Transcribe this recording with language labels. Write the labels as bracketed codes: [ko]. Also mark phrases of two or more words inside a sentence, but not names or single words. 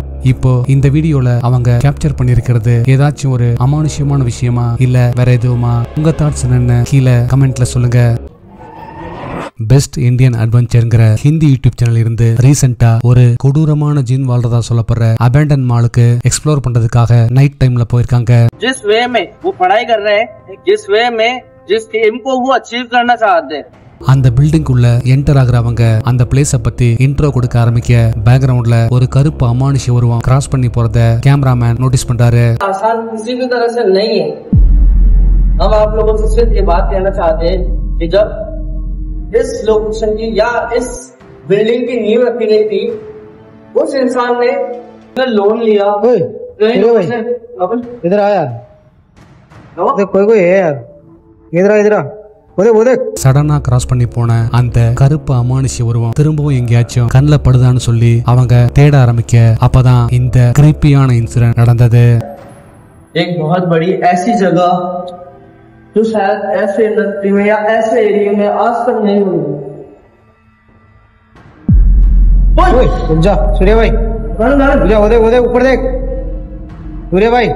[ta] இப்போ இந்த வீடியோல அவங்க கேப்சர் பண்ணிருக்கிறது ஏதாச்சும் ஒரு அமானுஷ்யமான விஷயமா இல்ல வேற எதுவுமா? உங்க தாட்ஸ் என்னன்னு கீழே கமெண்ட்ல சொல்லுங்க. பெஸ்ட் இந்தியன் அட்வென்ச்சர்ங்கிற ஹிந்தி யூடியூப் சேனல் இருந்து ரீசெண்டா ஒரு கொடூரமான ஜின் வாழ்றதா சொல்லப்படுற அபேண்டன் மாலுக்கு எக்ஸ்ப்ளோர் பண்றதுக்காக நைட் டைம்ல போயிருக்காங்க. [hi] जिस वे में वो पढ़ाई कर रहे हैं, जिस वे में जिस एम को वो अचीव करना चाहते हैं, [ta] அந்த பில்டிங் உள்ள என்டர் ஆகுறவங்க அந்த பிளேஸ பத்தி இன்ட்ரோ கொடுக்க ஆரம்பிக்க பேக்ரவுண்ட்ல ஒரு கருப்பு அமானுஷ்ய உருவம் கிராஸ் பண்ணி போறத கேமராமேன் நோட்டீஸ் பண்றாரு. [hi] आसान किसी भी तरह से नहीं है। हम आप लोगों से सिर्फ ये बात कहना चाहते हैं कि जब इस लोकेशन की या इस बिल्डिंग की नींव रखी गई थी, उस इंसान ने लोन लिया। इधर आ यार, कोई है यार, इधर आ। [ta] சடனா கிராஸ் பண்ணி போன அந்த கருப்பு அமானுஷ்ய உருவம் திரும்பவும் எங்கேயாச்சும் கண்ணில் படுதான்னு சொல்லி அவங்க தேட ஆரம்பிக்க அப்பதான் இந்த கிரீப்பியான இன்சிடென்ட் நடந்தது. [hi] एक बहुत बड़ी ऐसी जगह जो शायद ऐसे इंडस्ट्री में या ऐसे एरिया में आज तक नहीं हुई। जा सूर्य भाई, उधर ऊपर देख सूर्य भाई।